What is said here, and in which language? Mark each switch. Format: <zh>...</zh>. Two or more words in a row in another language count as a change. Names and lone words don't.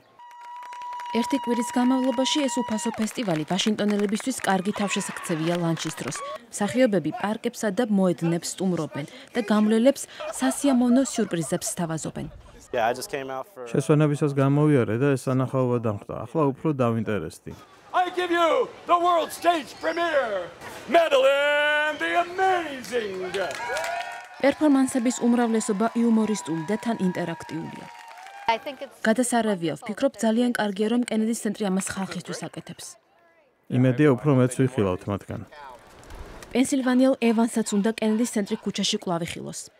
<ka>ერთი კვირის განმავლობაში ეს უფასო ფესტივალი ვაშინგტონელებისთვის კარგი თავშესაქცევია ლანჩის დროს. მსახიობები პარკებსა და მოედნებს სტუმრობენ და გამვლელებს სასიამოვნო სიურპრიზებს სთავაზობენ. შესვენებისას გამოვიარე და ეს სანახაობა დამხტა. ახლა უფრო დავინტერესდი.</ka> <en>I give you the world stage premiere, Madeline the Amazing.</en> <ka>პერფორმანსების უმრავლესობა იუმორისტული და თან ინტერაქტიულია. გადასარევია, ვფიქრობ ძალიან კარგია, რომ კენედის ცენტრი ამას ხალხისთვის აკეთებს. იმედია უფრო მეც ვიხილავთ მათგან. პენსილვანიელ ევანსაც უნდა კენედის ცენტრი ქუჩაში კვლავ იხილოს.</ka>